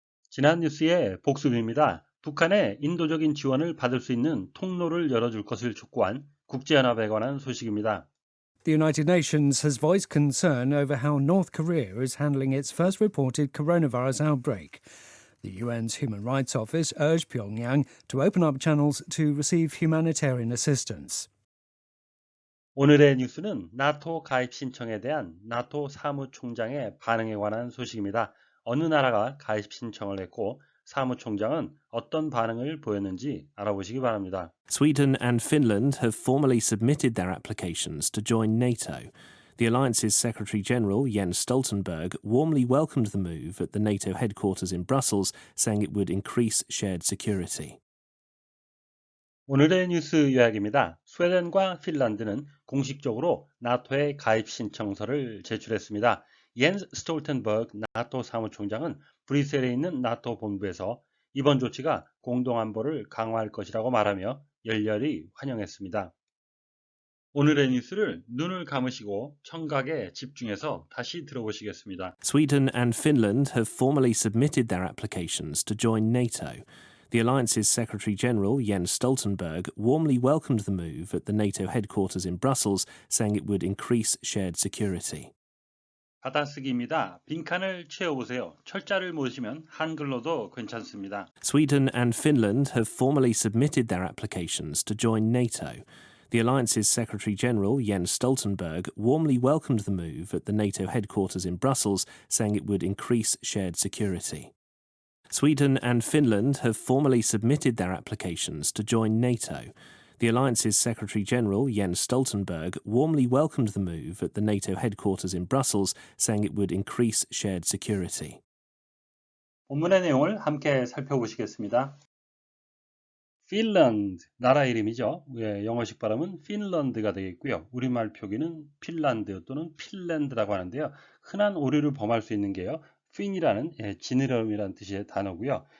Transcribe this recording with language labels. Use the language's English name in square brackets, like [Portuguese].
[Korean] 지난 뉴스의 복습입니다. 북한의 인도적인 지원을 받을 수 있는 통로를 열어줄 것을 촉구한 국제연합에 관한 소식입니다. [English] The United Nations has voiced concern over how North Korea is handling its first reported coronavirus outbreak. The UN's Human Rights Office urged Pyongyang to open up channels to receive humanitarian assistance. [Korean] 오늘의 뉴스는 나토 가입 신청에 대한 나토 사무총장의 반응에 관한 소식입니다. 어느 나라가 가입 신청을 했고 사무총장은 어떤 반응을 보였는지 알아보시기 바랍니다. [English] Sweden and Finland have formally submitted their applications to join NATO. The alliance's Secretary-General Jens Stoltenberg warmly welcomed the move at the NATO headquarters in Brussels, saying it would increase shared security. [Korean] 오늘의 뉴스 요약입니다. 스웨덴과 핀란드는 공식적으로 나토에 가입 신청서를 제출했습니다. 옌스 스톨텐버그 나토 사무총장은 브뤼셀에 있는 나토 본부에서 이번 조치가 공동안보를 강화할 것이라고 말하며 열렬히 환영했습니다. 오늘의 뉴스를 눈을 감으시고 청각에 집중해서 다시 들어보시겠습니다. [English] Sweden and Finland have formally submitted their applications to join NATO. The alliance's Secretary-General Jens Stoltenberg warmly welcomed the move at the NATO headquarters in Brussels, saying it would increase shared security. [Korean] 받아쓰기입니다. 빈칸을 채워보세요. 철자를 모으시면 한글로도 괜찮습니다. [English] Sweden and Finland have formally submitted their applications to join NATO. The alliance's Secretary-General Jens Stoltenberg warmly welcomed the move at the NATO headquarters in Brussels, saying it would increase shared security. Sweden and Finland have formally submitted their applications to join NATO. The alliance's Secretary-General Jens Stoltenberg warmly welcomed the move at the NATO headquarters in Brussels, saying it would increase shared security. [Korean] 본문의 내용을 함께 살펴보시겠습니다. 핀란드, 나라 이름이죠. 영어식 발음은 핀란드가 되겠고요. 우리말 표기는 핀란드 또는 핀랜드라고 하는데요. 흔한 오류를 범할 수 있는 게요. 핀이라는 지느러미라는 뜻의 단어고요.